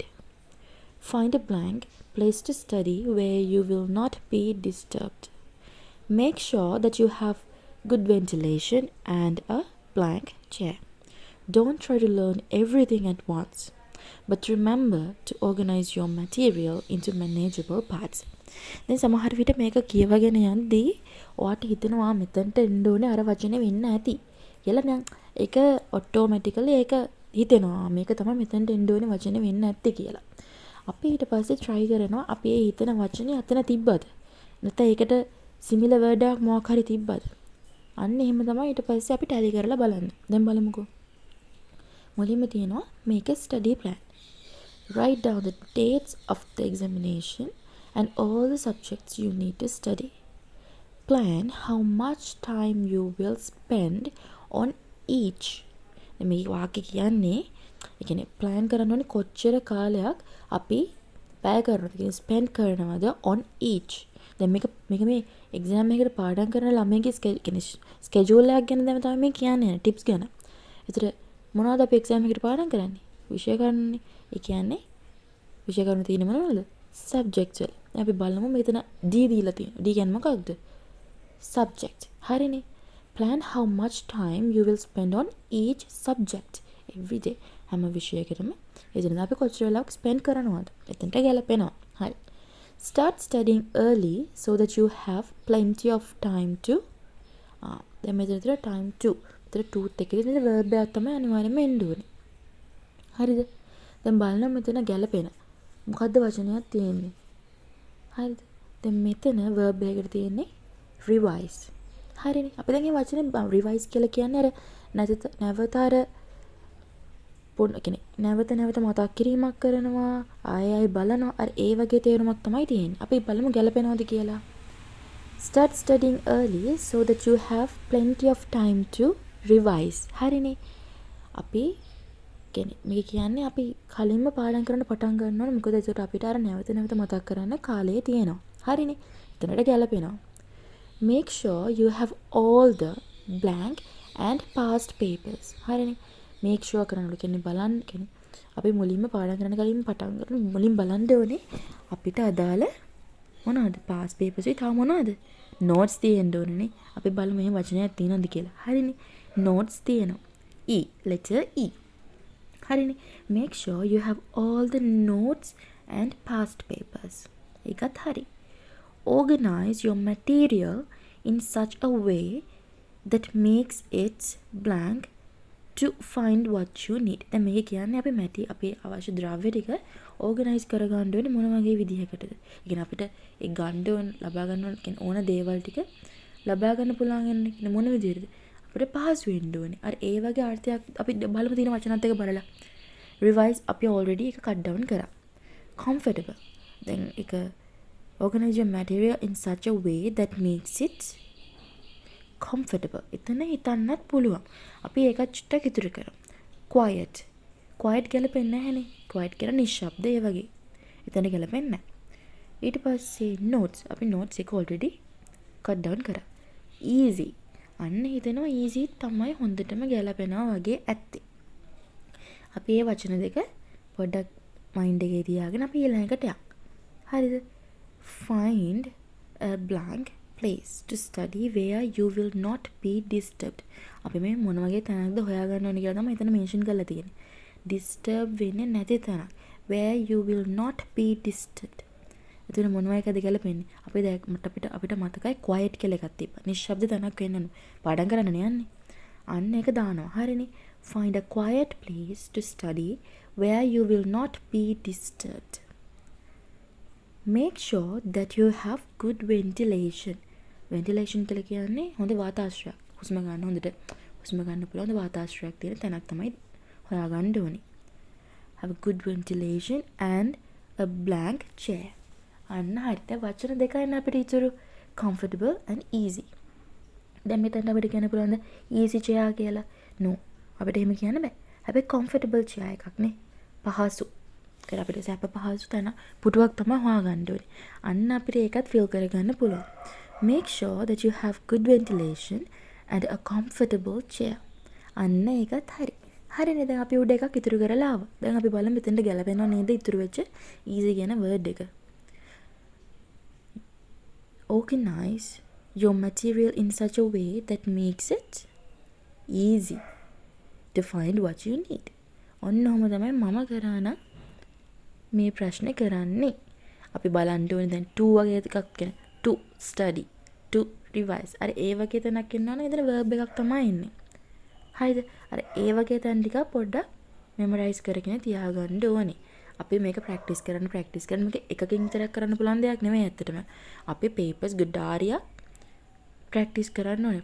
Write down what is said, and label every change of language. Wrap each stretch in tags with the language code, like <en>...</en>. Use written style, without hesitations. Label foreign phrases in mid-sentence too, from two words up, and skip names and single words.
<en>Find a blank place to study where you will not be disturbed. Make sure that you have good ventilation and a blank chair. Don't try to learn everything at once, but remember to organize your material into manageable parts.</en> <si>දැන් සමහර විට මේක කියවගෙන යද්දී ඔයාට හිතෙනවා මෙතනට එන්න ඕනේ අර වචනේ වෙන්න ඇති කියලා. දැන් ඒක ඔටෝමැටිකලි ඒක හිතෙනවා මේක තමයි මෙතනට එන්න ඕනේ වචනේ වෙන්න ඇත්තේ කියලා. අපි ඊට පස්සේ try කරනවා අපි ඒ හිතන වචනේ අතන තිබ්බද නැත්නම් ඒකට similar word එකක් මොකක් හරි තිබ්බද. අන්න එහෙම තමයි ඊට පස්සේ අපි tally කරලා බලන්න. දැන් බලමුකෝ. මුලින්ම තියෙනවා</si> <en>make a study plan. Write down the dates of the examination and all the subjects you need to study. Plan how much time you will spend on each.</en> <si>මේ වාක්‍ය කියන්නේ ඒ කියන්නේ plan කරන්න ඕනේ කොච්චර කාලයක් අපි වැය කරනවද කියන්නේ spend කරනවද</si> <en>on each.</en> <si>දැන් මේක මේ exam එකකට පාඩම් කරන ළමයිගේ schedule එකක් ගැන තමයි මේ කියන්නේ tips ගැන. ඒතර මොනවද අපි එක්සෑම් එකට පාඩම් කරන්නේ? විෂය ගන්නනේ. ඒ කියන්නේ විෂය ගන්න තියෙන මොනවද? සබ්ජෙක්ට්ස් වල. අපි බලමු මෙතන D දීලා තියෙනවා. D කියන්නේ මොකක්ද? Subject. හරිනේ.</si> <en>Plan how much time you will spend on each subject every day.</en> <si>හැම විෂයකටම එදිනෙදා අපි කොච්චර වෙලාවක් spend කරනවද? එතනට ගැලපෙනවා. හරි.</si> <en>Start studying early so that you have plenty of time to</en> <si>දැන් මෙතන</si> <en>time to</en> <si>තර ටූත් එකේ ඉතින් verb එකක් තමයි අනිවාර්යයෙන්ම එන්න ඕනේ. හරිද? දැන් බලන්න මෙතන ගැලපෙන. මොකද්ද වචනයක් තියෙන්නේ? හරිද? දැන් මෙතන verb එකකට තියෙන්නේ revise. හරිනේ. අපි දැන් මේ වචනේ revise කියලා කියන්නේ අර නැවත අර නැවත මතක් කිරීමක් කරනවා, ආයෙ බලනවා. අර ඒ වගේ තේරුමක් තමයි තියෙන්නේ. අපි බලමු ගැලපෙනවද කියලා.</si> <en>Start studying early so that you have plenty of time to revise.</en> <si>හරිනේ. අපි මේක කියන්නේ අපි කලින්ම පාඩම් කරන්න පටන් ගන්න ඕනේ. මොකද ඒකට අපිට අර නැවත මතක් කරන්න කාලය තියෙනවා. හරිනේ. එතනට ගැලපෙනවා.</si> <en>Make sure you have all the blank and past papers.</en> <si>හරිනේ.</si> <en>make sure</en> <si>කරනවා කියන්නේ බලන්න කියන්නේ අපි මුලින්ම පාඩම් කරන්න කලින් පටන් ගන්න මුලින් බලන්න ඕනේ අපිට අදාළ මොනවද</si> <en>past papers</en> <si>ඒ තව මොනවද notes තියෙන්න ඕනනේ. අපි බලමු මේ වචනයක් තියෙනවද කියලා. හරිනේ. notes තියෙනවා.</si> <en>E letter E. හරිනේ. make sure you have all the notes and past papers.</en> <si>ඒකත් හරි.</si> <en>organize your material in such a way that makes it blank to find what you need.</en> <si>දැන් මේක කියන්නේ අපි අපේ අවශ්‍ය ද්‍රව්‍ය ටික ඕගනයිස් කරගන්න ඕනේ මොන වගේ විදිහකටද? ඒ කියන්නේ අපිට ඒ ගන්න ඕන ලබා ගන්න ඕන දේවල් ටික ලබා ගන්න පුළුවන් වෙන්නේ මොන විදිහටද? අපිට පහසු වෙන්න ඕනේ. අර ඒ වගේ අර්ථයක් අපි බලමු තියෙන වචනත් එක බලලා. revise අපි already එක</si> <en>cut down</en> <si>කරා. comfortable. දැන් එක</si> <en>organize your material in such a way that makes it comfortable.</en> <si>එතන හිතන්නත් පුළුවන්. අපි ඒක චුට්ටක් ඉතුරු කරමු. quiet. quiet ගැලපෙන්නේ නැහැනේ. quiet කියන නිශ්ශබ්ද ඒ වගේ. එතන ගැලපෙන්නේ නැහැ. ඊට පස්සේ notes. අපි notes එක already</si> <en>cut down</en> <si>කරා. easy. අන්න හිතෙනවා easy තමයි හොඳටම ගැලපෙනවා වගේ ඇත්තේ. අපි මේ වචන දෙක පොඩ්ඩක් mind එකේ තියාගෙන අපි ඊළඟට යමු. හරිද?</si> <en>Find a blank place to study where you will not be disturbed.</en> <si>අපි මේ මොන වගේ තැනක්ද හොයාගන්න ඕනේ කියලා තමයි එතන මෙන්ෂන් කරලා තියෙන්නේ. disturb වෙන්නේ නැති තැනක්.</si> <en>where you will not be disturbed.</en> <si>එතන මොන වගේද ගැලපෙන්නේ? අපිට මතකයි quiet කියලා එකක් තිබ්බා. නිශ්ශබ්ද තැනක් වෙන්න ඕන. පාඩම් කරන්න යන්නේ. අන්න ඒක දානවා. හරිනේ.</si> <en>Find a quiet place to study where you will not be disturbed. Make sure that you have good ventilation.</en> <si>Ventilation කියලා කියන්නේ හොඳ වාතාශ්‍රයක්. හුස්ම ගන්න හොඳට හුස්ම ගන්න පුළුවන් වාතාශ්‍රයක් තියෙන තැනක් තමයි හොයාගන්න ඕනේ.</si> <en>Have a good ventilation and a blank chair.</en> <si>අන්න හරියට වචන දෙකයි අපිට ඉතුරු.</si> <en>Comfortable and easy.</en> <si>දැන් මෙතන අපිට කියන්න පුළුවන්ද</si> <en>easy chair</en> <si>කියලා? No. අපිට එහෙම කියන්න බෑ. හැබැයි</si> <en>comfortable chair</en> <si>එකක් නේ. පහසු. ඒක අපිට සැප පහසු තැන පුටුවක් තමයි හොයාගන්න ඕනේ. අන්න අපිට ඒකත් fill කරගන්න පුළුවන්.</si> <en>Make sure that you have good ventilation and a comfortable chair.</en> <si>අන්න ඒකත් හරි. හරිනේ දැන් අපි උඩ එකක් ඉතුරු කරලා ආවා. දැන් අපි බලමු මෙතෙන්ට ගැලපෙනව නේද ඉතුරු වෙච්ච easy කියන word එක.</si> <en>Organize your material in such a way that makes it easy to find what you need.</en> <si>ඔන්න ඔහම තමයි මම කරාන මේ ප්‍රශ්නේ කරන්නේ. අපි බලන්න ඕනේ දැන් to වගේ එකක් කියන</si> <en>to study to revise.</en> <si>අර ඒ වගේ තැනක් ඉන්නවනේ එතන verb එකක් තමයි ඉන්නේ. හරිද? අර ඒ වගේ තැන් ටික පොඩ්ඩක් memorize කරගෙන තියාගන්න ඕනේ. අපි මේක practice කරන්න මේක එකකින් විතරක් කරන්න පුළුවන් දෙයක් නෙමෙයි ඇත්තටම. අපි papers ගොඩාරියක් practice කරන්න ඕනේ.</si>